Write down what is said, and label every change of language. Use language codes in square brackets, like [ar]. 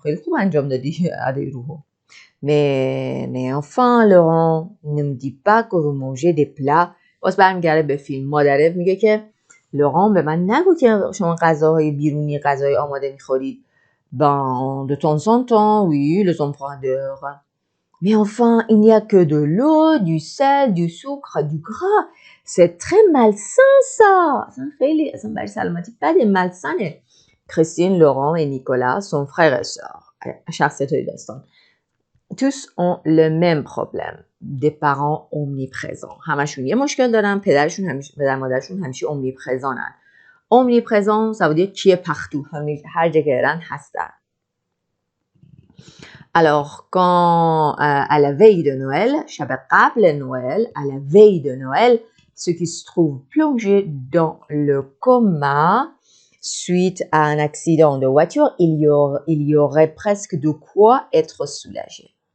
[fa] خیلی خوب انجام دادی ادای روحو. [fr] Mais enfin, Laurent, ne me dis pas que vous mangez des plats. [fa] باز برمیگرده به فیلم. مادره میگه که لوران به من نگو که شما غذاهای بیرونی، غذای آماده میخورید. [fr] Ben, de temps en temps, oui, les enfants adorent. Mais enfin, il n'y a que de l'eau, du sel, du sucre, du gras. C'est très malsain, ça. [fa] اصلا برای سلامتی بده، malsaine. [fr] Christine, Laurent et Nicolas sont frères et sœurs. [fa] شخصیت های داستان. [fr] tous ont le même problème. Des parents omniprésents. [fa] همشون یه مشکل دارن. پدر مادرشون همیشه omniprésentن. [fr] Omniprésent, ça veut dire qui est partout. [fa] هر جا که برن هستن. [fr] Alors, quand à la veille de Noël, [fa] شب قبل [fr] Noël, à la veille de Noël, ceux qui se trouvent plongés dans le coma suite à un accident de voiture, il y aurait presque de quoi être soulagé.